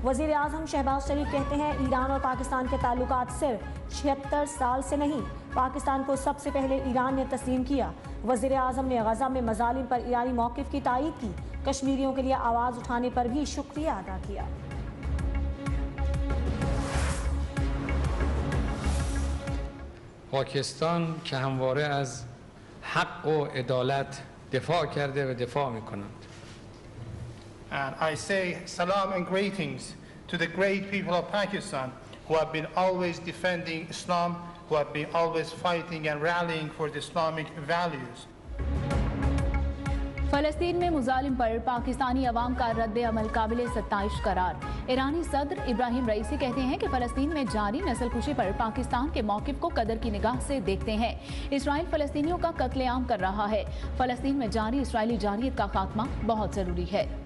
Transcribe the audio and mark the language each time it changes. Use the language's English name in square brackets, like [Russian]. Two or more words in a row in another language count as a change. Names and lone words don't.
[Urdu] وزیر اعظم شہباز شریف کہتے ہیں ایران اور پاکستان کے تعلقات صرف 76 سال سے نہیں، پاکستان کو سب سے پہلے ایران نے تسلیم کیا. وزیر اعظم نے غزہ میں مظالم پر ایرانی موقف کی تائید کی. کشمیریوں کے لیے آواز اٹھانے پر بھی شکریہ ادا کیا. [Persian] पाकिस्तान که همواره از حق و عدالت دفاع کرده و دفاع می‌کند. [English] And I say salam and greetings to the great people of Pakistan who have been always defending Islam, who have been always fighting and rallying for the Islamic values. [Urdu] فلسطین میں مظالم پر پاکستانی عوام کا رد عمل قابل ستائش قرار. ایرانی صدر ابراہیم رئیسی کہتے ہیں کہ فلسطین میں جاری نسل کشی پر پاکستان کے موقف کو قدر کی نگاہ سے دیکھتے ہیں. اسرائیل فلسطینیوں کا قتل عام کر رہا ہے۔ فلسطین میں جاری اسرائیلی جاریت کا خاتمہ بہت ضروری ہے.